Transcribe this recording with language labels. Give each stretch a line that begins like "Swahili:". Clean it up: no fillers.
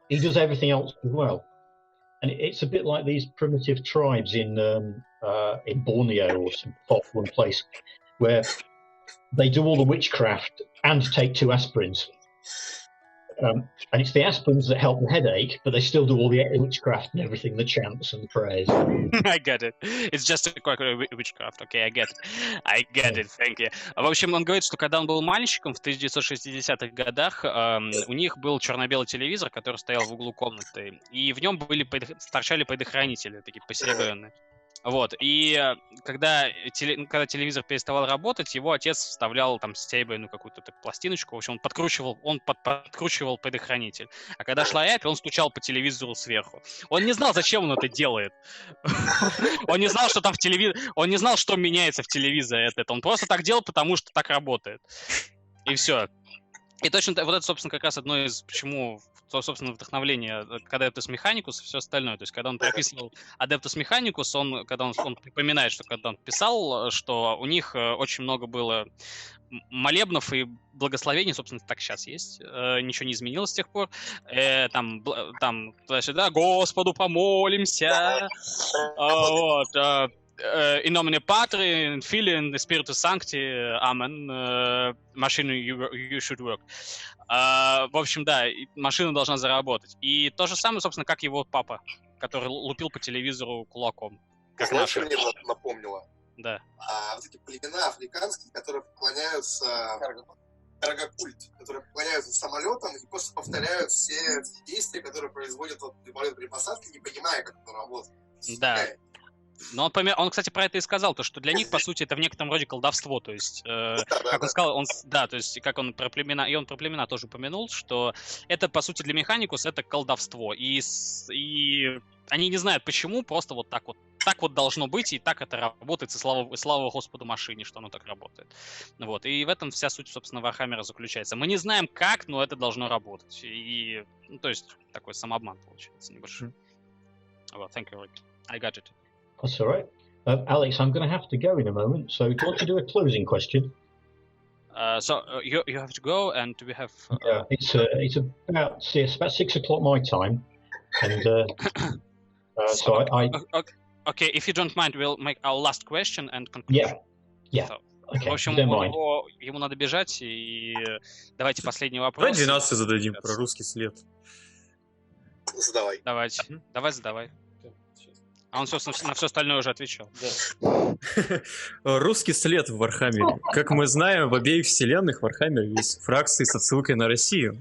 English: He does everything else as well. And it's a bit like these primitive tribes in Borneo or some far-flung place where they do all the witchcraft and take 2 aspirins. And it's the aspirins that help the headache, but they still do all the witchcraft and everything, the chants and the prayers. I get it. It's just a quick witchcraft. Okay, I get it. Thank you.
Russian: В общем, он говорит, что когда он был мальчиком в 1960-х годах, у них был черно-белый телевизор, который стоял в углу комнаты, и в нем торчали предохранители, такие посеребренные. Вот, и когда телевизор переставал работать, его отец вставлял там серебряную какую-то пластиночку, в общем, он подкручивал предохранитель. А когда шла рябь, он стучал по телевизору сверху. Он не знал, зачем он это делает. Он не знал, что там в телевизоре, он не знал, что меняется в телевизоре от этого. Он просто так делал, потому что так работает. И все. И точно вот это, собственно, как раз одно из, почему, собственно, вдохновление к Adeptus Mechanicus и все остальное. То есть, когда он прописывал Adeptus Mechanicus, когда он припоминает, что когда он писал, что у них очень много было молебнов и благословений, собственно, так сейчас есть, ничего не изменилось с тех пор. Там туда-сюда, Господу помолимся, вот,
Latin: in nomine Patri, in Filii, in Spiritus Sancti, Amen,
Russian: машину
English: you should work.
Russian: В общем, да, машина должна заработать. И то же самое, собственно, как его папа, который лупил по телевизору кулаком. Как знаешь, что мне напомнило? Да. Вот эти племена африканские, которые поклоняются каргокульт, которые поклоняются самолетам и просто повторяют все действия, которые производят самолет при посадке, не понимая, как это работает. Да. Но он, кстати, про это и сказал, то, что для них, по сути, это в некотором роде колдовство, то есть, как он сказал, то есть, как он про племена, и он про племена тоже упомянул, что это, по сути, для Механикус это колдовство, и они не знают почему, просто вот так вот должно быть, и так это работает, и слава Господу машине, что оно так работает. Вот, и в этом вся суть, собственно, Вархаммера заключается. Мы не знаем как, но это должно работать, и, ну, то есть, такой самообман получается небольшой.
English: Well, thank you, Rick. I got it. That's all right. Alex, I'm going to have to go in a moment, so do you want to do a closing question? You have to go, and we have... Yeah, it's about 6 o'clock my time, and so I... Okay, if you don't mind, we'll make our last question and conclusion. Yeah. So, okay,
Russian: в общем, ему надо бежать, и давайте последний вопрос. Давай 12 зададим про русский след. Задавай. Давай задавай. А он, собственно, на все остальное уже отвечал. Да. Русский след в Вархаммере. Как мы знаем, в обеих вселенных Вархаммер есть фракции с отсылкой на Россию.